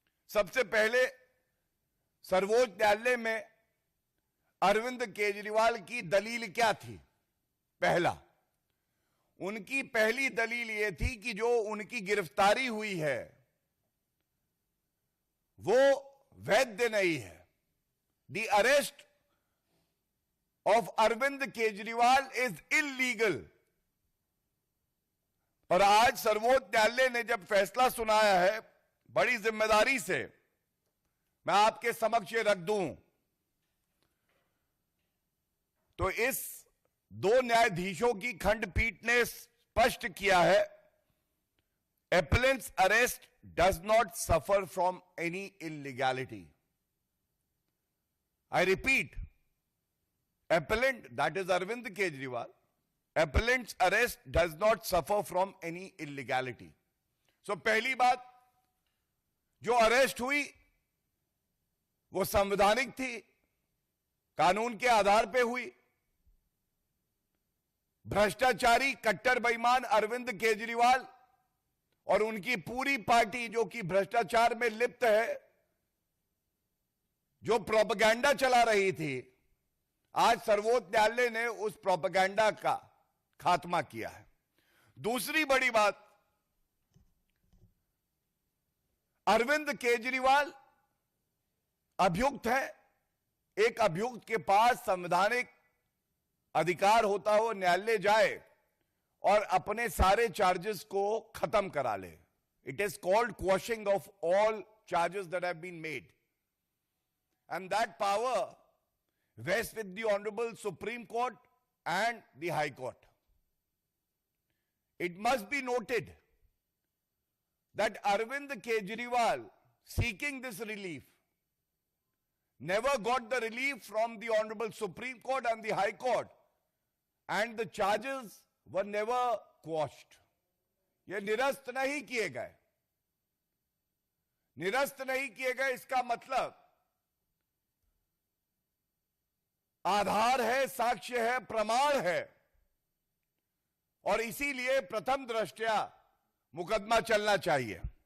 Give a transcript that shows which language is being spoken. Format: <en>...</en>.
<hi>सबसे पहले सर्वोच्च न्यायालय में अरविंद केजरीवाल की दलील क्या थी? उनकी पहली दलील यह थी कि जो उनकी गिरफ्तारी हुई है वो वैध नहीं है।</hi> <en>The arrest of Arvind Kejriwal is illegal।</en> <hi>और आज सर्वोच्च न्यायालय ने जब फैसला सुनाया है, बड़ी जिम्मेदारी से मैं आपके समक्ष रख दूं, तो इस 2 न्यायाधीशों की खंडपीठ ने स्पष्ट किया है,</hi> <en>appellant's arrest does not suffer from any illegality। I repeat, appellant, that is Arvind Kejriwal, appellant's arrest does not suffer from any illegality।</en> <hi>So पहली बात, जो अरेस्ट हुई वो संवैधानिक थी, कानून के आधार पे हुई। भ्रष्टाचारी कट्टर बेईमान अरविंद केजरीवाल और उनकी पूरी पार्टी जो कि भ्रष्टाचार में लिप्त है, जो प्रोपेगेंडा चला रही थी, आज सर्वोच्च न्यायालय ने उस प्रोपेगेंडा का खात्मा किया है। दूसरी बड़ी बात, अरविंद केजरीवाल अभियुक्त है। एक अभियुक्त के पास संवैधानिक अधिकार होता हो न्यायालय जाए और अपने सारे चार्जेस को खत्म करा ले।</hi> <en>It is called quashing of all charges that have been made, and that power vests with the Honorable Supreme Court and the High Court। It must be noted that Arvind Kejriwal, seeking this relief, never got the relief from the Honorable Supreme Court and the High Court, and the charges were never quashed.</en> <hi>ये निरस्त नहीं किए गए, निरस्त नहीं किए गए। इसका मतलब आधार है, साक्ष्य है, प्रमाण है, और इसीलिए प्रथम दृष्टया मुकदमा चलना चाहिए।</hi>